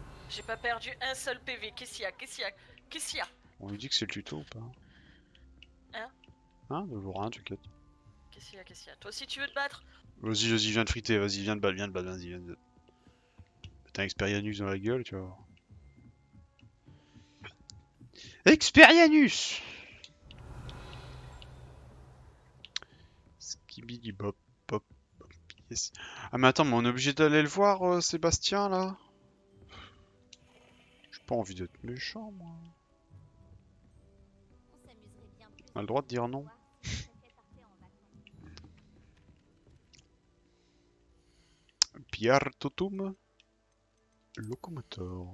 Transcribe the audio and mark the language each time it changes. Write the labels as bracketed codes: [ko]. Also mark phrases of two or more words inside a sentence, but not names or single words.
[fr] J'ai pas perdu un seul PV. Qu'est-ce qu'il y a? Qu'est-ce qu'il y a? Qu'est-ce qu'il y a? On lui dit que c'est le tuto ou pas? Hein? Hein? De rien, t'inquiète. Qu'est-ce qu'il y a? Qu'est-ce qu'il y a? Toi aussi tu veux te battre? Vas-y, viens de friter, vas-y, viens de battre, vas-y, viens de. T'as un Experianus dans la gueule, tu vois. Experianus! Skibidi bop bop bop. Yes. Ah, mais attends, mais on est obligé d'aller le voir, Sébastien, là? J'ai pas envie d'être méchant, moi. On a le droit de dire non. Pierre Totum Locomotor.